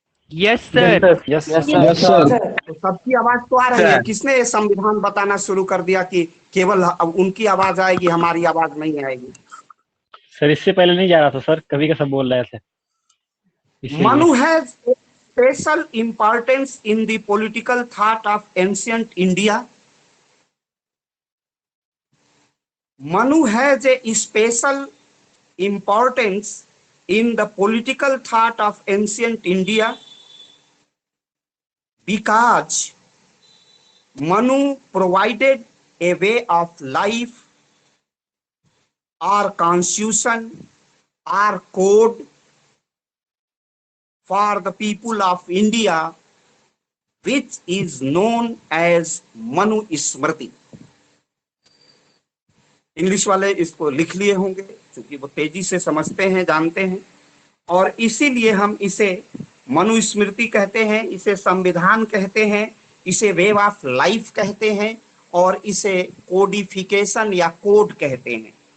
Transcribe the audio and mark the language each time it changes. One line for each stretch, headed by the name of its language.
English: Yes sir. Yes sir.
Hindi: तो सबकी आवाज तो आ रही है। किसने ये संविधान बताना शुरू कर दिया कि केवल अब उनकी आवाज आएगी, हमारी आवाज नहीं आएगी? सर इससे पहले नहीं जा रहा था सर, कभी का सब बोल रहे थे इसीलिए।
English: Manu has a special importance in the political thought of ancient India. Manu has a special importance in the political thought of ancient India because Manu provided a way of life or constitution or code for the people of India, which is known as Manu Smriti.
Hindi: English वाले इसको लिख लिए होंगे क्योंकि वो तेजी से समझते हैं, जानते हैं, और इसीलिए हम इसे मनुस्मृति कहते हैं, इसे संविधान कहते हैं, इसे
English: way of life
Hindi: कहते हैं और इसे कोडिफिकेशन या कोड कहते हैं।